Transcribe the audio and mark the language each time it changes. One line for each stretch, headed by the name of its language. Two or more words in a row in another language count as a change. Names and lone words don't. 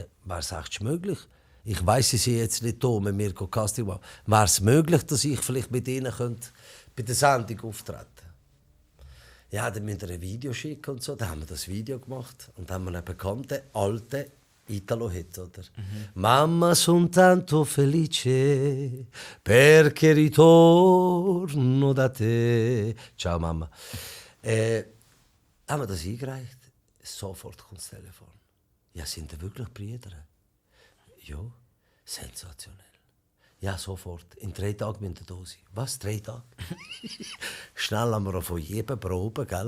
German: Wäre es echt möglich? Ich weiss, sie sind jetzt nicht da, mit mir Casting machen. Wäre es möglich, dass ich vielleicht mit ihnen bei der Sendung auftreten könnte? Ja, dann müsst ihr ein Video schicken und so. Dann haben wir das Video gemacht und haben einen bekannten, alten Italo-Hit, oder?
Italian: Mamma, son tanto felice perché ritorno da te. Ciao, Mama.
German: Haben wir das eingereicht? Sofort kommt das Telefon. Ja, sind da wirklich Brüder? Ja, sensationell. Ja, sofort. In 3 Tagen müssen wir da sein. Was, 3 Tage? Schnell haben wir von jedem Probe, gell?